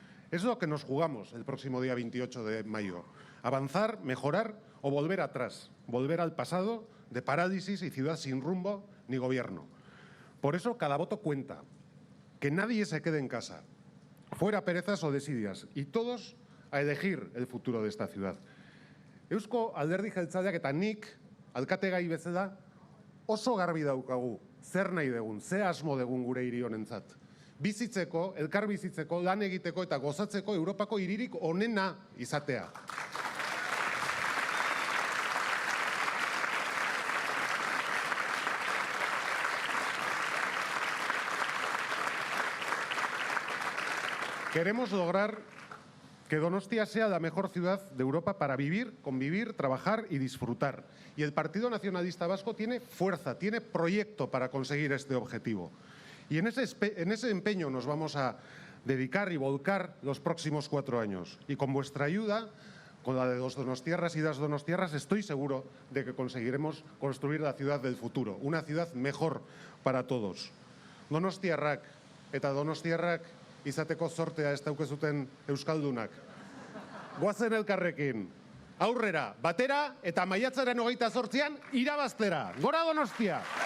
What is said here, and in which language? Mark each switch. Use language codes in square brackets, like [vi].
[es] Es lo que nos jugamos el próximo día 28 de mayo. Avanzar, mejorar o volver atrás, volver al pasado de parálisis y ciudad sin rumbo ni gobierno. Por eso cada voto cuenta. Que nadie se quede en casa. Fuera perezas o desidias. Y todos a elegir el futuro de esta ciudad. [eu] Eusko Alderdi Jeltzaleak eta nik, alkategai bezala, oso garbi daukagu. Zer nahi dugun, ze asmo dugun gure hiri honentzat. Bizitzeko, elkar bizitzeko, lan egiteko eta gozatzeko Europako hiririk onena izatea. [es] Queremos lograr que Donostia sea la mejor ciudad de Europa para vivir, convivir, trabajar y disfrutar. Y el Partido Nacionalista Vasco tiene fuerza, tiene proyecto para conseguir este objetivo. Y en ese empeño nos vamos a dedicar y volcar los próximos 4 años. Y con vuestra ayuda, con la de los donostiarras y las donostiarras, estoy seguro de que conseguiremos construir la ciudad del futuro, una ciudad mejor para todos. [eu] Donostiarrak eta donostiarrak izateko zortea ez daukezuten euskaldunak. Goazen elkarrekin, aurrera, batera eta maiatzaren 28an irabaztera. Gora Donostia!